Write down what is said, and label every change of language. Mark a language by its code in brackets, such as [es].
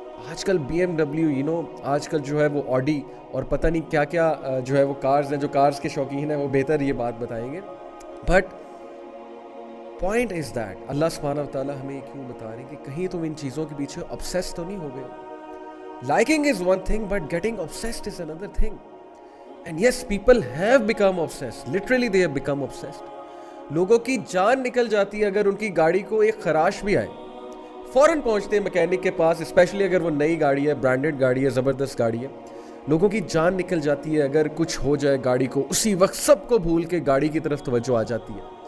[ur] آج کل BMW آج کل جو ہے وہ آڈی اور پتہ نہیں کیا کیا جو ہے وہ کارز ہیں. جو کارز کے شوقین ہیں وہ بہتر یہ بات بتائیں گے. [en] but point is that [ur] اللہ سبحانہ و تعالیٰ ہمیں کیوں بتا رہے ہیں کہ کہیں تم ان چیزوں کے پیچھے obsessed تو نہیں ہو گئے. [en] Liking is one thing, but getting obsessed is another thing. And yes, people have become obsessed. Literally they have become obsessed. [ur] لوگوں کی جان نکل جاتی ہے اگر ان کی گاڑی کو ایک خراش بھی آئے, فوراً پہنچتے ہیں میکینک کے پاس, اسپیشلی اگر وہ نئی گاڑی ہے, برانڈڈ گاڑی ہے, زبردست گاڑی ہے. لوگوں کی جان نکل جاتی ہے اگر کچھ ہو جائے گاڑی کو, اسی وقت سب کو بھول کے گاڑی کی طرف توجہ آ جاتی ہے.